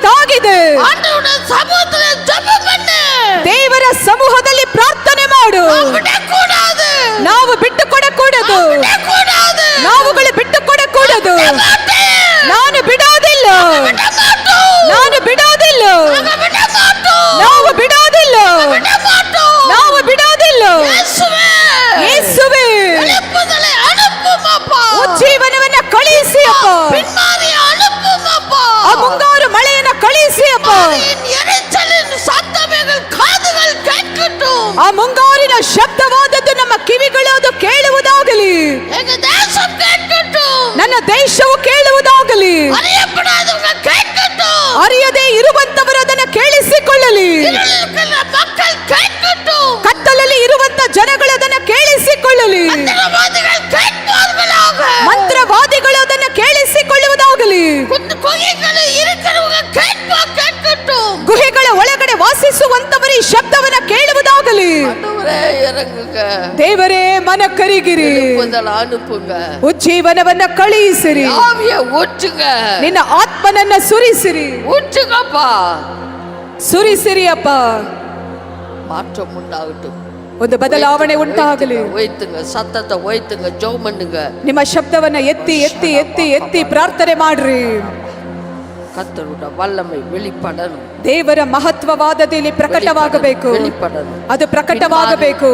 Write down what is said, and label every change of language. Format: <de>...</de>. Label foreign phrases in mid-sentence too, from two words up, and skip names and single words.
<kn>ಆಗಿದೆ.</kn> <ta>ஆண்டவருடைய சமூகத்துல ஜெபம் பண்ணு.</ta> <kn>ದೇವರ ಸಮೂಹದಲ್ಲಿ ಪ್ರಾರ್ಥನೆ ಮಾಡು.</kn> <ta>விடக்கூடாது.</ta> <kn>ನಾವು ಬಿಟ್ಟು ಕೊಡಕೂಡದು.</kn> <ta>விடக்கூடாது.</ta> <kn>ನಾವುಗಳು ಬಿಟ್ಟು ಕೊಡಕೂಡದು. ನಾನು ಬಿಡೋದಿಲ್ಲ. ನಾನು ಬಿಡೋದಿಲ್ಲ. ನಾವು ಬಿಡೋದಿಲ್ಲ. ನಾವು ಬಿಡೋದಿಲ್ಲ. ಯೇಸುವೇ</kn> <ta>எழுப்புதலை அனுப்புமப்பா.</ta> <kn>ಉಜ್ಜೀವನವನ್ನ ಕಳಿಸಿ ಅಪ್ಪ.</kn> <ta>பின்மாரி அனுப்புமப்பா.</ta> <kn>ಆ ಮುಂಗಾರು ಮಳೆಯನ್ನ ಕಳಿಸಿ ಅಪ್ಪ.</kn> <ta>எரிச்சலின் சத்தம் எங்கள் காதுகள் கேட்கட்டும்.</ta> <kn>ಆ ಮುಂಗಾರಿನ ಶಬ್ದವಾದದ್ದು ನಮ್ಮ ಕಿವಿಗಳು ಅದು ಕೇಳುವುದಾಗಲಿ.</kn> <ta>எங்க தேசம் கேட்கட்டும்.</ta> <kn>ನನ್ನ ದೇಶವು ಕೇಳುವುದಾಗಲಿ.</kn> <ta>அறியப்படாதவங்க கேட்கட்டும்.</ta> <kn>ಅರಿಯದೇ ಇರುವಂತವರು ಅದನ್ನು ಕೇಳಿಸಿಕೊಳ್ಳಲಿ.</kn> <ta>இருளில் மக்கள் கேட்கட்டும்.</ta> <kn>ಕತ್ತಲಲ್ಲಿ ಇರುವಂತ ಜನಗಳು ಅದನ್ನು ಕೇಳಿಸಿಕೊಳ್ಳಲಿ.</kn> <ta>மந்திரவாதிகள் கேட்பார்களாக.</ta> <kn>ಮಂತ್ರವಾದಿಗಳು ಅದನ್ನು ಕೇಳಿಸಿಕೊಳ್ಳುವುದಾಗಲಿ.</kn> <ta>குகைகளில் இருக்கிறவங்க கேட்கட்டும்.</ta> <kn>ಗುಹೆಗಳ ಒಳಗಡೆ ವಾಸಿಸುವಂತವರು ಈ ಶಬ್ದವನ್ನ ಕೇಳುವುದಾಗಲಿ.</kn> <ta>ஆண்டவரே இறங்குங்க.</ta> <kn>ದೇವರೇ ಮನ ಕರಿಗಿರಿ.</kn> <ta>எழுப்புதல் அனுப்புங்க.</ta> <kn>ಉಜ್ಜೀವನವನ್ನ ಕಳುಹಿಸಿರಿ.</kn> <ta>ஆவியை ஊற்றுங்க.</ta> <kn>ನಿನ್ನ ಆತ್ಮನನ್ನ ಸುರಿಸಿರಿ.</kn> <ta>ஊற்றுங்கப்பா.</ta> <kn>ಸುರಿಸಿರಿ ಅಪ್ಪ.</kn> <ta>மாற்றம் உண்டாகட்டும்.</ta> <kn>ಒಂದು ಬದಲಾವಣೆ ಉಂಟಾಗಲಿ. ಒಯ್ತುங்க ಸತ್ತத்தை ಒಯ್ತುங்க ಜೋಮ್ பண்ணுங்க. ನಿಮ್ಮ ಶಬ್ದವನ್ನ ಎತ್ತಿ ಎತ್ತಿ ಎತ್ತಿ ಎತ್ತಿ ಪ್ರಾರ್ಥನೆ ಮಾಡ್ರಿ.</kn> <ta>கர்த்தருடைய வல்லமை வெளிப்படணும்.</ta> <kn>ದೇವರ ಮಹತ್ವವಾದದಲ್ಲಿ ಪ್ರಕಟವಾಗಬೇಕು.</kn> <ta>வெளிப்படணும்.</ta> <kn>ಅದು ಪ್ರಕಟವಾಗಬೇಕು.</kn>